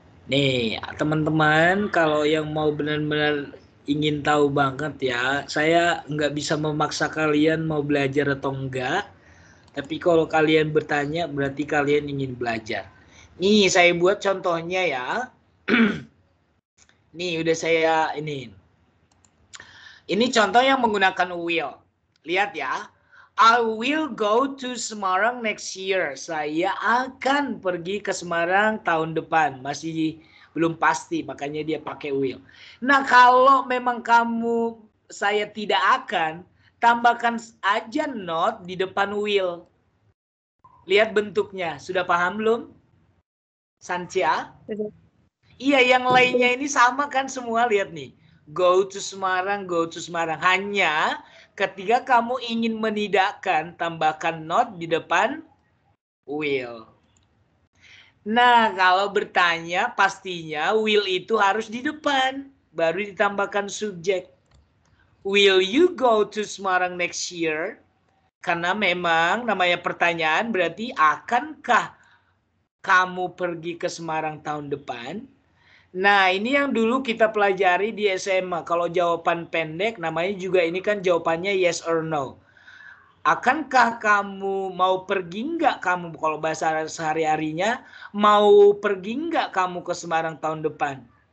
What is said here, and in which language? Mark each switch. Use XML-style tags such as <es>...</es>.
<id>Nih, teman-teman, kalau yang mau benar-benar ingin tahu banget ya, saya nggak bisa memaksa kalian mau belajar atau enggak. Tapi kalau kalian bertanya, berarti kalian ingin belajar. Nih, saya buat contohnya ya. Nih, udah saya ini. Ini contoh yang menggunakan will. Lihat ya.</id> <en>I will go to Semarang next year.</en> <id>Saya akan pergi ke Semarang tahun depan. Masih belum pasti, makanya dia pakai will. Nah, kalau memang saya tidak akan, tambahkan aja not di depan will. Lihat bentuknya. Sudah paham belum? Sancia? Iya, yang lainnya ini sama kan semua, lihat nih.</id> <en>Go to Semarang, go to Semarang.</en> <id>Hanya ketika kamu ingin menidakkan, tambahkan not di depan will. Nah, kalau bertanya, pastinya will itu harus di depan. Baru ditambahkan subjek.</id> <en>Will you go to Semarang next year?</en> <id>Karena memang namanya pertanyaan berarti akankah kamu pergi ke Semarang tahun depan? Nah, ini yang dulu kita pelajari di SMA. Kalau jawaban pendek, namanya juga ini kan jawabannya</id> <en>yes or no.</en> <id>Akankah kamu mau pergi nggak kamu, kalau bahasa sehari-harinya, mau pergi nggak kamu ke Semarang tahun depan?</id>